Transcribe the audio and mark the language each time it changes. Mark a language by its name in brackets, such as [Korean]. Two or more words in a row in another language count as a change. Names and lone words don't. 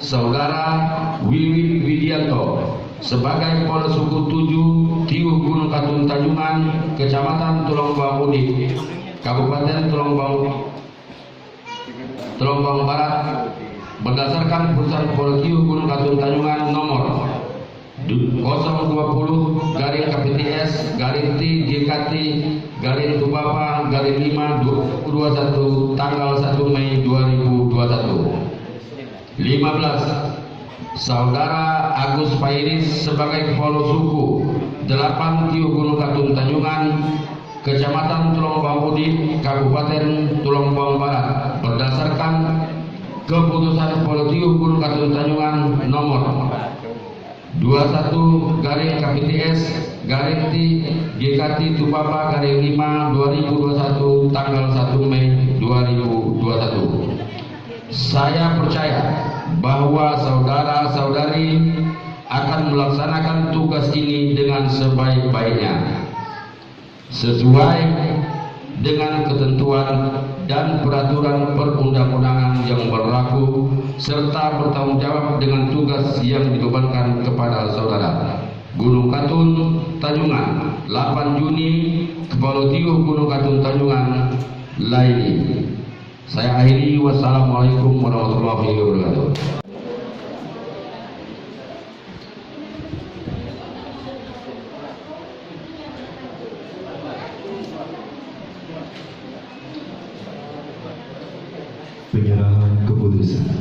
[Indonesian] Saudara Wiwi Widianto sebagai Kepala Suku 7 Tiuh Gunung Katun Tanjungan Kecamatan Tulungbang Udi Kabupaten Tulungbang Barat berdasarkan keputusan Kepala Tiuh Gunung Katun Tanjungan nomor 020 garing KPTS garing T GKT garing Tubaba garing 5 2021 tanggal 1 Mei 2021. 15. Saudara Agus Pairis sebagai Kepala Suku 8 Tiuh Gunung Katun Tanjungan Kecamatan Tulungbang Udi Kabupaten Tulungbang Barat berdasarkan keputusan Kepala Tiuh Gunung Katun Tanjungan nomor 21 garing KPTS garing T GKT Tubaba garing 5 2021 tanggal 1 Mei 2021. Saya percaya bahwa saudara-saudari akan melaksanakan tugas ini dengan sebaik-baiknya sesuai dengan ketentuan ketentuan dan peraturan perundang-undangan yang berlaku serta bertanggung jawab dengan tugas yang dibebankan kepada saudara. Gunung Katun, Tanjungan, 8 Juni, Kepala Tiuh Gunung Katun Tanjungan, Laili. Saya akhiri, [Arabic] والسلام عليكم ورحمة الله وبركاته. [Indonesian] Penyerahan keputusan.